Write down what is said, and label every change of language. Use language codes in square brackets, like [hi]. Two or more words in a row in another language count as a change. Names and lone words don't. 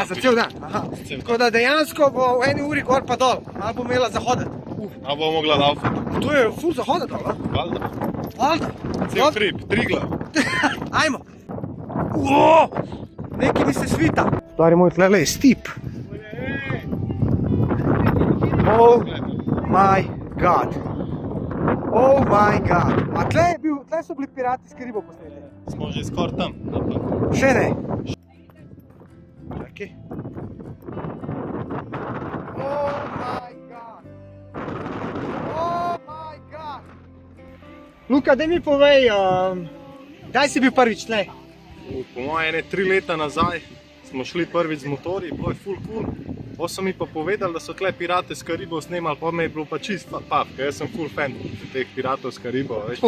[sl] A, za cel dan, aha. Tako da dejansko bo v 1 uri gor pa dol, ali bo imela zahodet. A bo mogla laufati. To je ful zahodet dol, a? Valda. Valda. Cel hrib, Triglav. Ajmo. Nekaj mi se svita. Stari moj, tlele je stip. [en] Oh my god. Oh my god. [sl] A tle so bili Pirati s Karibov posneti? Smo že skoraj tam. Še ne. Čakaj. [en] Oh my god. Oh my god. [sl] Luka, daj mi povej, kdaj si bil prvič tle? Po moje 3 leta nazaj smo šli prvič z motorji, bilo je ful cool. Potem so mi pa povedali, da so tle Pirate s Karibov snemali, pa me je bilo pa čist pav, ker jaz sem ful fan teh Piratov s Karibov, veš.